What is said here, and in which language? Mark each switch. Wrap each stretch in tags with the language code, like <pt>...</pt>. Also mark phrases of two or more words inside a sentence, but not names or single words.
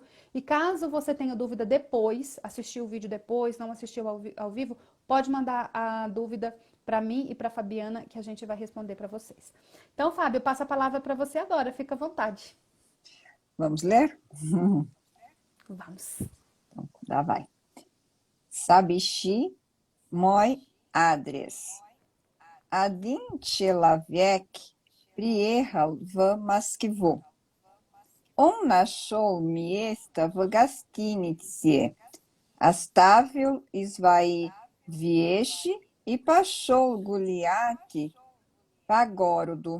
<pt>E caso você tenha dúvida depois, assistiu o vídeo depois, não assistiu ao vivo, pode mandar a dúvida para mim e para Fabiana que a gente vai responder para vocês. Então, Fábio, eu passo a palavra para você agora, fica à vontade. Vamos ler? Vamos. Lá vai.</pt> <ru>Сообщи мой адрес. Один человек приехал в Москву. Он нашел место в гостинице, оставил свои вещи и пошел гулять по городу.</ru>